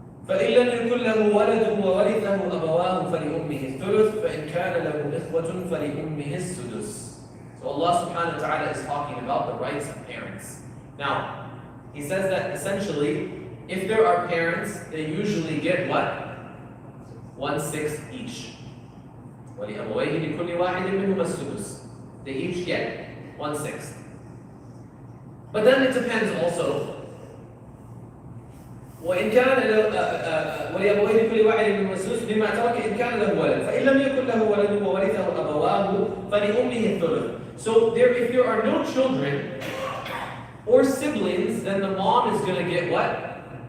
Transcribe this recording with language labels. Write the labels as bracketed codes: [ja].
[ar] فإن لم يكن له ولد وورثه أبواه فلأمه الثلث فإن كان له إخوة فلأمه السدس. [en] So Allah subhanahu wa ta'ala is talking about the rights of parents. Now, He says that essentially, if there are parents, they usually get what? 1/6 each. [ar] وَلِأَبَوَيْهِ لِكُلِّ وَاحِدٍ مِّنْهُمَا السُّدُسُ. [en] They each get 1/6. But then it depends also. [ar] وإن كان ولأبويه لكل واحد منهما السدس مما ترك إن كان له ولد فإن لم يكن له ولد وورثه أبواه فلأمه الثلث. [en] So if there are no children or siblings, then the mom is going to get what?